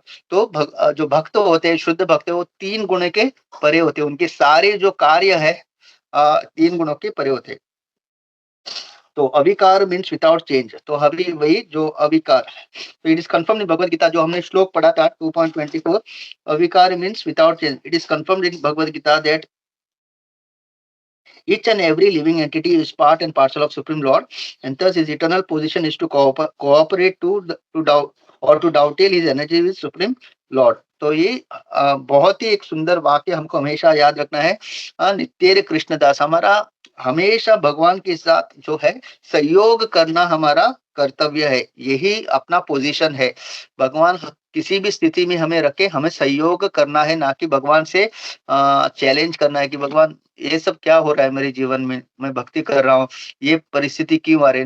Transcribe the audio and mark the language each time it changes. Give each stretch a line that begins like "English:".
Hindi: तो जो भक्त होते हैं, शुद्ध भक्त है, वो 3 गुण के परे होते हैं। उनके सारे जो कार्य है 3 गुणों के परे होते हैं। तो अविकार
English: Means without change.
Hindi: तो अभी वही जो अविकार, तो
English: it is confirmed in
Hindi: भगवद गीता, जो हमने श्लोक पढ़ा था 2.24, अविकार means without change.
English: It is confirmed in Bhagavad Gita that each and every living entity is part and parcel of Supreme Lord, and thus his eternal position is to cooperate to doubt or to dovetail his energy with Supreme Lord.
Hindi: तो ये बहुत ही एक सुंदर वाक्य हमको हमेशा याद रखना है। नित्य कृष्णदास, हमारा हमेशा भगवान के साथ जो है सहयोग करना हमारा कर्तव्य है। यही अपना पोजीशन है। भगवान किसी भी स्थिति में हमें रखे, हमें सहयोग करना है, ना कि भगवान से चैलेंज करना है कि भगवान ये सब क्या हो रहा है मेरे जीवन में, मैं भक्ति कर रहा हूँ, ये परिस्थिति क्यों आ रही है?